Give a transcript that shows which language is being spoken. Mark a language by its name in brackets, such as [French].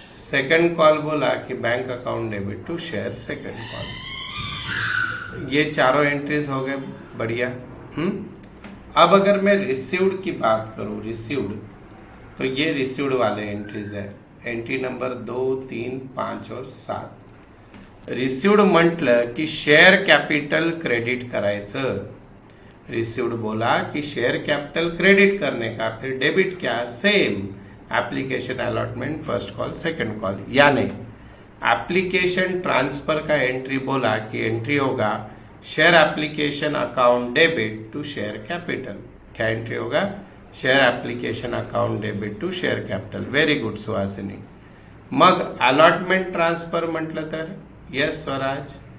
[Hindi] Second call बोला कि bank account debit to share second call. ये चारों एंट्रीज हो गए. बढ़िया. अब अगर मैं रिसीव्ड की बात करूं, रिसीव्ड, तो ये रिसीव्ड वाले एंट्रीज है. [English] Entry number 2, 3, 5 और 7. [Marathi] रिसीव्ड म्हटलं की शेअर कॅपिटल क्रेडिट करायचं. [Hindi] रिसीव्ड बोला कि शेयर कैपिटल क्रेडिट करने का, फिर डेबिट क्या? Same. Application allotment first call second call. यानी एप्लीकेशन ट्रांसफर का एंट्री बोला कि एंट्री होगा share application account debit to share capital. क्या एंट्री होगा? [English] Share application account debit to share capital. Very good Suhasini. [Marathi] मग अलॉटमेंट ट्रान्सफर म्हटलं तर यस स्वराज.